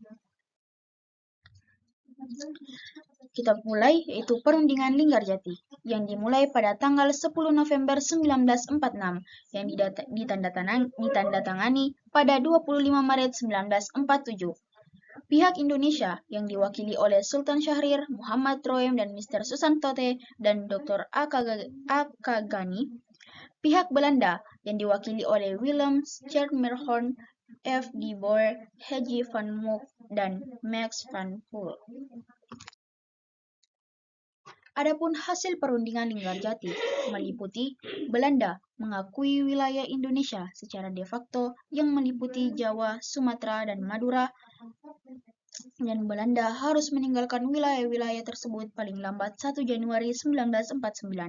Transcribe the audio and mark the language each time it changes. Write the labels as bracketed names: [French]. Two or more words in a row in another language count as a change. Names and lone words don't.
[Indonesian] Kita mulai, yaitu perundingan Linggarjati, yang dimulai pada tanggal 10 November 1946, yang ditandatangani pada 25 Maret 1947. Pihak Indonesia yang diwakili oleh Sultan Syahrir, Muhammad Troem, dan Mr. Susantote, dan Dr. Akagani. Pihak Belanda yang diwakili oleh Willem Schermerhorn, F. de Boer, Haji van Mook, dan Max van Poel. Adapun hasil perundingan Linggarjati meliputi Belanda mengakui wilayah Indonesia secara [Latin] de facto [Indonesian] yang meliputi Jawa, Sumatera, dan Madura. dan Belanda harus meninggalkan wilayah-wilayah tersebut paling lambat 1 Januari 1949.